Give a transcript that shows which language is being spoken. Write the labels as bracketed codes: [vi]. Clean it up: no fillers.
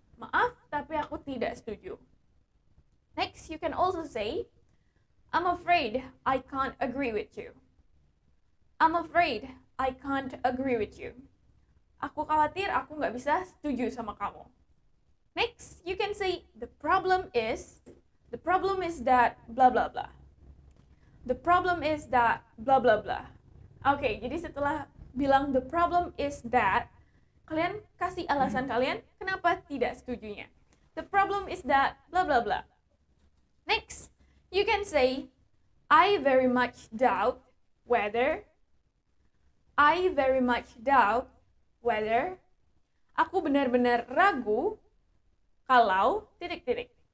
[id] Maaf, tapi aku tidak setuju. [en] Next, you can also say, I'm afraid I can't agree with you. I'm afraid I can't agree with you. [id] Aku khawatir aku nggak bisa setuju sama kamu. [en] Next, you can say, the problem is that blah blah blah. The problem is that blah blah blah. [id] Oke, jadi setelah bilang [en] the problem is that, [id] kalian kasih alasan kalian kenapa tidak setujunya. [en] The problem is that blah blah blah. Next, you can say, I very much doubt whether. I very much doubt whether. [id] Aku benar-benar ragu kalau titik-titik.